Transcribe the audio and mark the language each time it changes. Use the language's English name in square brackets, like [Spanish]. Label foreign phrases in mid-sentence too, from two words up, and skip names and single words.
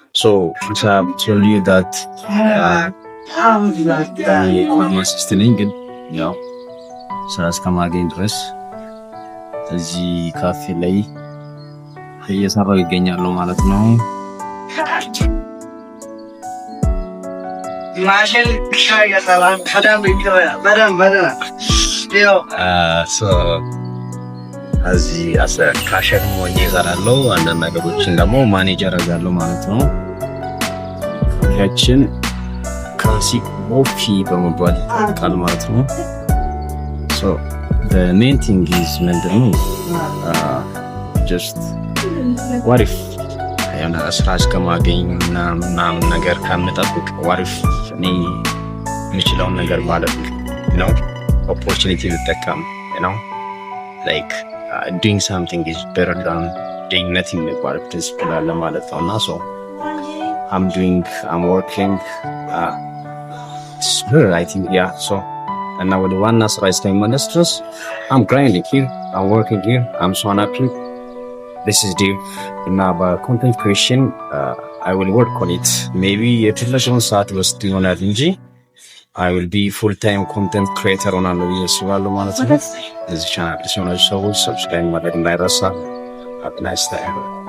[English] So I told you that my sister [Amharic] ግን ያው ስራ እስከማገኝ ድረስ እዚህ ካፌ ላይ እየሰራሁ ይገኛሉ ማለት ነው። ማሽን ሻይ ያሰራል እዚህ ካሸር ሆኜ እሰራለሁ። አንዳንድ ነገሮችን ደግሞ ማኔጅ አደርጋለሁ ማለት ነው። ካፌያችን ኮፊ በመባል ቃል ማለት ነው። [English] So the main thing is [Amharic] ምንድነው [English] just what if [Amharic] ያና ስራ እስከማገኝ ምናምን ነገር ከምጠብቅ [English] what if [Amharic] እኔ የምችለውን ነገር ማለት ነው [English] opportunity ልጠቀም like doing something is better than doing nothing [Amharic] የሚባል principle አለ ማለት ነው። [English] እና so I'm working I think so [Amharic] እና ወደ ዋና ስራ እስከሚመለስ ድረስ [English] I'm grinding here, I'm working here, I'm so happy. This is deep. እና content creation I will work on it. [Amharic] maybe የተለሽውን ሰዓት ወስድ ይሆናል እንጂ [English] I will be full-time content creator [Amharic] ሆናለሁ ብዬ አስባለሁ ማለት ነው። እዚህ ቻናል ላይ ሰዎች ሰብስክራይብ ማድረግ እንዳይረሳ። [English] Have a nice day.